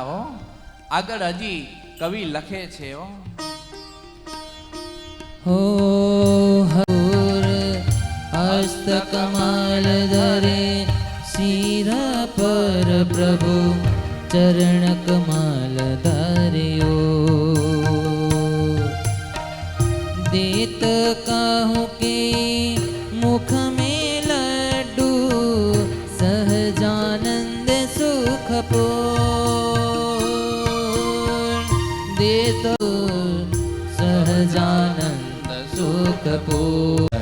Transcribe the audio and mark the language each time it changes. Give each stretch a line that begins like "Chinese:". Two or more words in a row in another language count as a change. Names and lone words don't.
Gujarati: હો, આગળ હજી કવિ લખે છે. હો હર હસ્ત કમલ ધરે શિરા પર પ્રભુ ચરણ કમલ ધર્યો.
Hindi: देत कहूँ के मुख में लड्डू सहजानंद सुख पूर्ण. देत सहजानंद सुख पूर्ण.